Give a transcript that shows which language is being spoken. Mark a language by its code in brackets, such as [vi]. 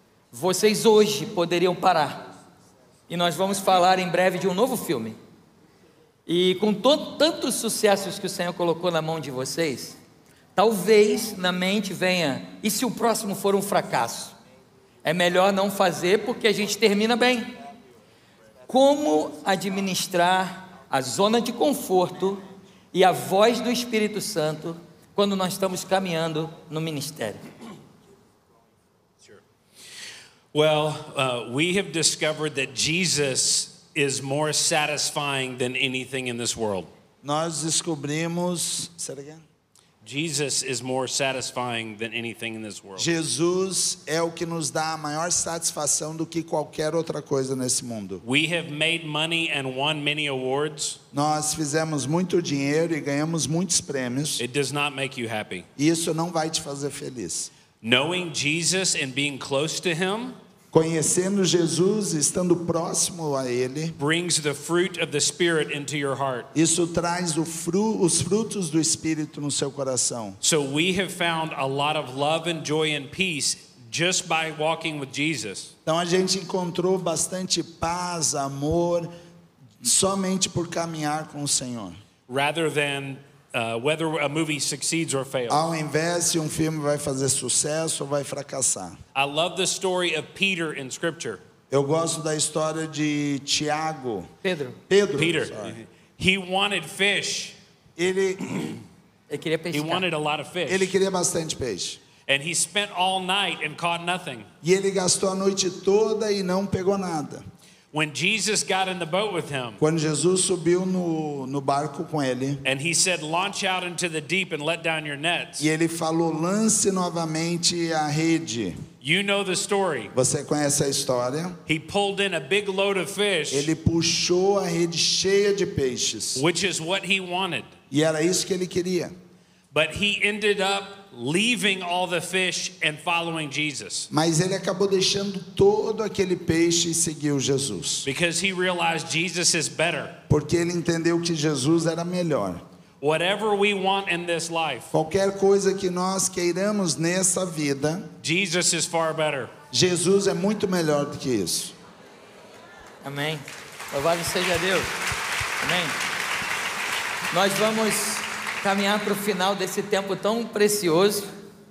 [pt] Vocês hoje poderiam parar, e nós vamos falar em breve de um novo filme, e com tantos sucessos que o Senhor colocou na mão de vocês, talvez na mente venha: e se o próximo for um fracasso? É melhor não fazer, porque a gente termina bem. Como administrar a zona de conforto e a voz do Espírito Santo quando nós estamos caminhando no ministério? [en] Well, we have discovered that Jesus is more satisfying than anything in this world. [pt] Nós descobrimos... [en] Jesus is more satisfying than anything in this world. [pt] Jesus é o que nos dá a maior satisfação do que qualquer outra coisa nesse mundo. [en] We have made money and won many awards. [pt] Nós fizemos muito dinheiro e ganhamos muitos prêmios. [en] It does not make you happy. [pt] Isso não vai te fazer feliz. [en] Knowing Jesus and being close to him [pt] Conhecendo Jesus, estando próximo a Ele, [en] brings the fruit of the Spirit into your heart. [pt] isso traz os frutos do Espírito no seu coração. [en] So we have found a lot of love and joy and peace just by walking with Jesus. [pt] Então a gente encontrou bastante paz, amor, somente por caminhar com o Senhor. [en] Rather than whether a movie succeeds or fails. [pt] Ao invés se um filme vai fazer sucesso ou vai fracassar. [en] I love the story of Peter in Scripture. [pt] Eu gosto da história de Tiago. Pedro, [en] Peter, sorry. he wanted fish. [pt] Ele queria [en] He [pt] pescar. [en] wanted a lot of fish. [pt] queria bastante peixe. [en] And he spent all night and caught nothing. [pt] E ele gastou a noite toda e não pegou nada. [en] When Jesus got in the boat with him, [pt] Quando Jesus subiu no barco com ele, [en] and he said, launch out into the deep and let down your nets. [pt] e ele falou: lance novamente a rede. [en] You know the story. [pt] Você conhece a história? [en] He pulled in a big load of fish, [pt] Ele puxou a rede cheia de peixes. [en] which is what he wanted. [pt] E era isso que ele queria. [en] But he ended up leaving all the fish and following Jesus [pt] Mas ele acabou deixando todo aquele peixe e seguiu Jesus. [en] because he realized Jesus is better. [pt] Porque ele entendeu que Jesus era melhor. [en] Whatever we want in this life, [pt] Qualquer coisa que nós queiramos nessa vida, [en] Jesus is far better. [pt] Jesus é muito melhor do que isso. Amém. Louvado seja Deus. Amém. Nós vamos caminhar para o final desse tempo tão precioso.